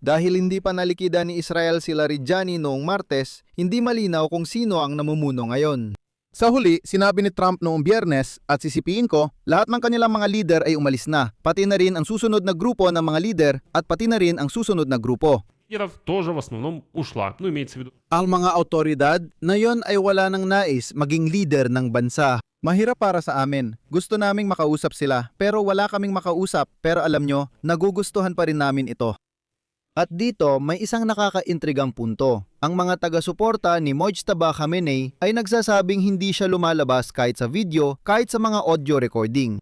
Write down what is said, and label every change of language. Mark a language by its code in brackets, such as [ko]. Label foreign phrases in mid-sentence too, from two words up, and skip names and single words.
[tl] Dahil hindi pa nalikida ni Israel si Larijani noong Martes, hindi malinaw kung sino ang namumuno ngayon. Sa huli, sinabi ni Trump noong Biyernes at sisipiin ko, lahat ng kanilang mga leader ay umalis na, pati na rin ang susunod na grupo ng mga leader at pati na rin ang susunod na grupo. [ru] лидеров тоже в основном ушла. Ну, имеется в виду. [tl] Ang mga autoridad na yon ay wala nang nais maging leader ng bansa. Mahirap para sa amin. Gusto naming makausap sila pero wala kaming makausap. Pero alam nyo, nagugustuhan pa rin namin ito. At dito may isang nakakaintrigang punto. Ang mga taga-suporta ni Mojtaba Khamenei ay nagsasabing hindi siya lumalabas kahit sa video, kahit sa mga audio recording.